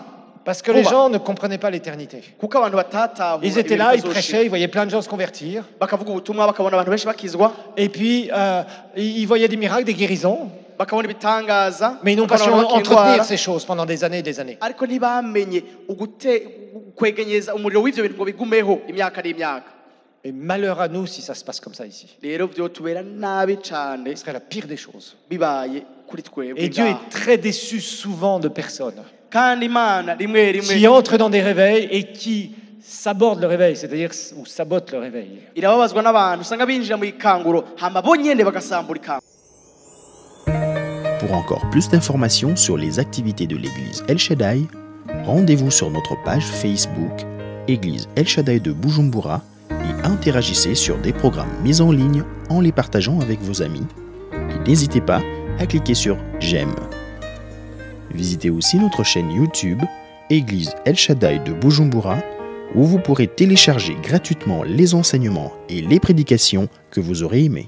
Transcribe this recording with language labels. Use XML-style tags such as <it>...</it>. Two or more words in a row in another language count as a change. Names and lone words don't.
<fr>parce que les gens ne comprenaient pas l'éternité.</fr> <rn>kuko abantu batatahura</rn> <fr>Ils étaient là, ils prêchaient, ils voyaient plein de gens se convertir</fr> <rn>bakavuga ubutumwa bakabona abantu benshi bakizwa</rn> <fr>et puis ils voyaient des miracles, des guérisons,</fr> <rn>bakabona ibitangaza</rn> <fr>mais ils n'ont pas su</fr> <rn>bakabona abantu</rn> <fr>entretenir</fr> <rn>bakindwara.</rn> <fr>ces choses pendant des années et des années.</fr> <rn>Ariko ntibamenye kwegenyeza umuriro w'ivyo bintu ngo bigumeho imyaka n'imyaka.</rn> <fr>Et malheur à nous si ça se passe comme ça ici.</fr> <rn>Rero vyotubera nabi cane</rn> <fr>Ce serait la pire des choses.</fr> <rn>bibaye kuri twebwe</rn> <fr>Et Dieu</fr> <rn>ngaha.</rn> <fr>est très déçu souvent de personnes</fr> <rn>Kandi Imana rimwe</rn> <fr>qui</fr> <rn>rimwe</rn> <fr>entrent dans des réveils et qui sabordent le réveil, c'est-à-dire ou sabotent le réveil.</fr> <rn>irababazwa n'abantu usanga binjira mu ikanguro hama bo nyene bagasambura ikanguro.</rn> <fr>Pour encore plus d'informations sur les activités de l'église El Shaddai, rendez-vous sur notre page Facebook Église El Shaddai de Bujumbura et interagissez sur des programmes mis en ligne en les partageant avec vos amis. Et n'hésitez pas à cliquer sur J'aime. Visitez aussi notre chaîne YouTube Église El Shaddai de Bujumbura où vous pourrez télécharger gratuitement les enseignements et les prédications que vous aurez aimés.</fr>